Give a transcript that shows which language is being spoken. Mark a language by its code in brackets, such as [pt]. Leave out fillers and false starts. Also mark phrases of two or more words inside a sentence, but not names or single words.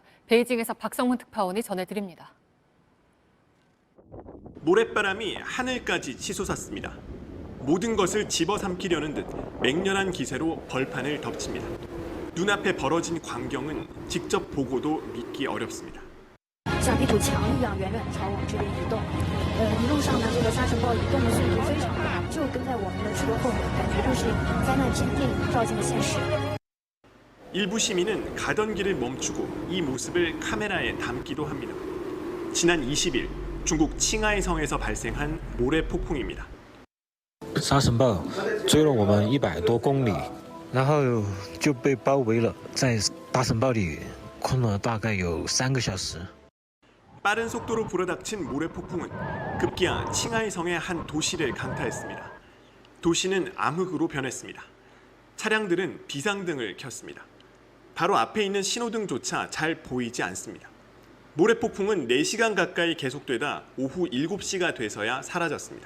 [ko] 베이징에서 박성훈 특파원이 전해드립니다. 모래바람이 하늘까지 치솟았습니다. 모든 것을 집어삼키려는 듯 맹렬한 기세로 벌판을 덮칩니다. 눈앞에 벌어진 광경은 직접 보고도 믿기 어렵습니다. [zh] 像一堵墙一样远远朝我们这边移动。一路上呢，这个沙尘暴移动的速度非常快，就跟在我们的车后面，感觉就是灾难片电影照进了现实。 [ko] 일부 시민은 가던 길을 멈추고 이 모습을 카메라에 담기도 합니다. 지난 20일 중국 칭하이 성에서 발생한 모래 폭풍입니다. [zh] 沙尘暴追了我们100多公里，然后就被包围了，在大尘暴里困了大概有3个小时。 [ko] 빠른 속도로 불어닥친 모래 폭풍은 급기야 칭하이 성의 한 도시를 강타했습니다. 도시는 암흑으로 변했습니다. 차량들은 비상등을 켰습니다. 바로 앞에 있는 신호등조차 잘 보이지 않습니다. 모래폭풍은 4시간 가까이 계속되다 오후 7시가 돼서야 사라졌습니다.